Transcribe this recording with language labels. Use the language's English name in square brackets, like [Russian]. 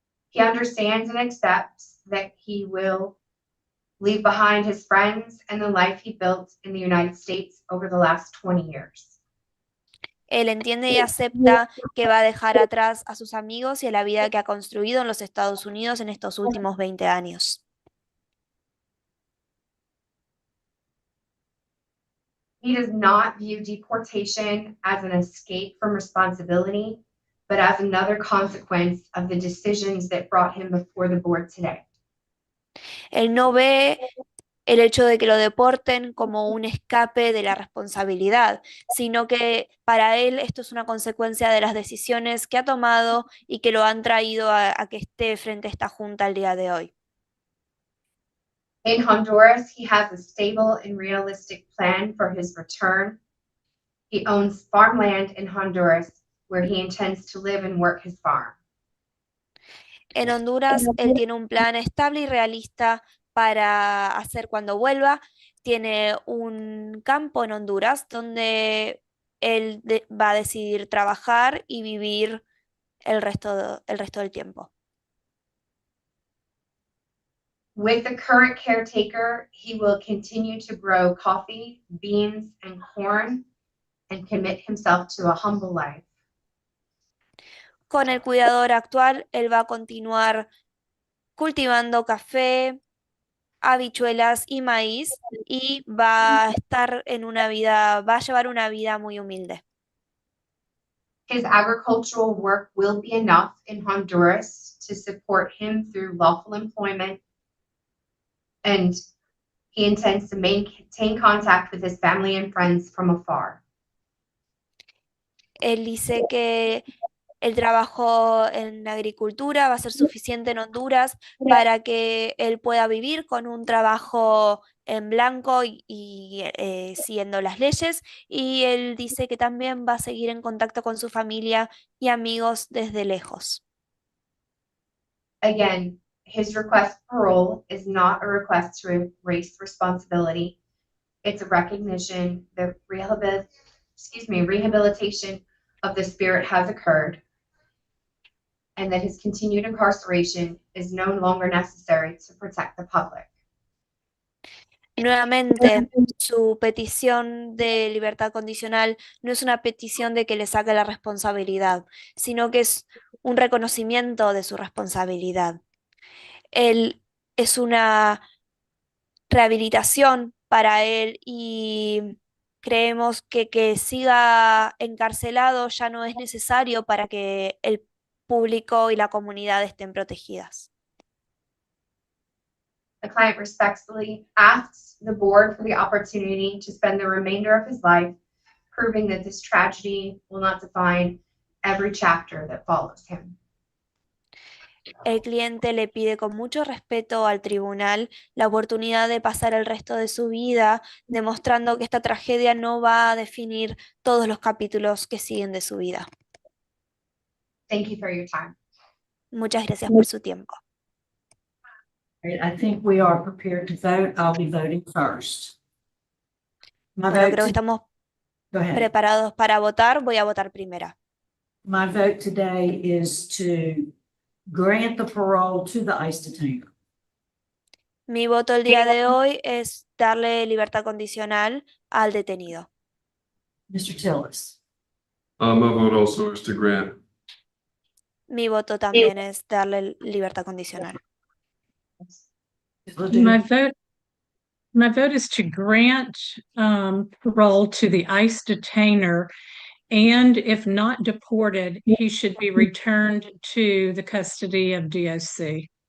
[English] He understands and accepts that he will leave behind his friends and the life he built in the United States over the last 20 years. [Spanish] Él entiende y acepta que va a dejar atrás a sus amigos y a la vida que ha construido en los Estados Unidos en estos últimos 20 años. [English] He does not view deportation as an escape from responsibility, but as another consequence of the decisions that brought him before the board today. [Spanish] Él no ve el hecho de que lo deporten como un escape de la responsabilidad, sino que para él esto es una consecuencia de las decisiones que ha tomado y que lo han traído a que esté frente a esta junta el día de hoy. [English] In Honduras, he has a stable and realistic plan for his return. He owns farmland in Honduras where he intends to live and work his farm. [Spanish] En Honduras, él tiene un plan estable y realista para hacer cuando vuelva. Tiene un campo en Honduras donde él va a decidir trabajar y vivir el resto del tiempo. [English] With the current caretaker, he will continue to grow coffee, beans, and corn and commit himself to a humble life. [Spanish] Con el cuidador actual, él va a continuar cultivando café, habichuelas y maíz y va a estar va a llevar una vida muy humilde. [English] His agricultural work will be enough in Honduras to support him through lawful employment, and he intends to maintain contact with his family and friends from afar. [Spanish] Él dice que el trabajo en la agricultura va a ser suficiente en Honduras para que él pueda vivir con un trabajo en blanco y siguiendo las leyes. Y él dice que también va a seguir en contacto con su familia y amigos desde lejos. [English] Again, his request for parole is not a request to erase responsibility. It's a recognition that rehabilitation of the spirit has occurred, and that his continued incarceration is no longer necessary to protect the public. [Spanish] Nuevamente, su petición de libertad condicional no es una petición de que le saque la responsabilidad, sino que es un reconocimiento de su responsabilidad. Él es una rehabilitación para él y creemos que siga encarcelado ya no es necesario para que el público y la comunidad estén protegidas. [English] The client respectfully asks the board for the opportunity to spend the remainder of his life proving that this tragedy will not define every chapter that follows him. [Spanish] El cliente le pide con mucho respeto al tribunal la oportunidad de pasar el resto de su vida demostrando que esta tragedia no va a definir todos los capítulos que siguen de su vida. [English] Thank you for your time. [Spanish] Muchas gracias por su tiempo. [English] I think we are prepared to vote. I'll be voting first. My [Spanish] Bueno, [English] vote [Spanish] creo que [English] to- [Spanish] estamos [English] Go ahead. [Spanish] preparados para votar. Voy a votar primera. [English] My vote today is to grant the parole to the ICE detainer. [Spanish] Mi voto el día de hoy es darle libertad condicional al detenido. [English] Mr. Tillis. My vote also is to grant. [Spanish] Mi voto también es darle libertad condicional. [English] My vote is to grant parole to the ICE detainer, and if not deported, he should be returned to the custody of DOC.